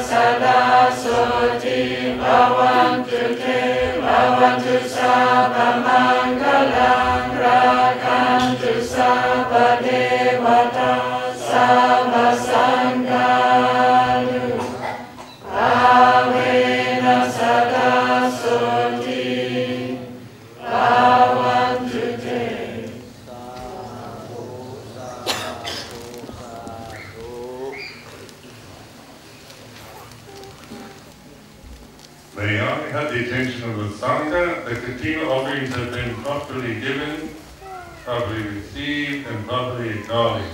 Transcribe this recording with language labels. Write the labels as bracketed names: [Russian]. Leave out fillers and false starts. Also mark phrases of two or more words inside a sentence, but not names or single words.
[Pali] Sada Soti Bhavantu Te Bhavantu Sabba Mangalam Rakantu Sabba Devata Sabba Sanghalu Bhavena Sada Soti Bhavantu Te. [English] May I have the attention of the Sangha? The Kathina offerings have been properly given, properly received, and properly acknowledged.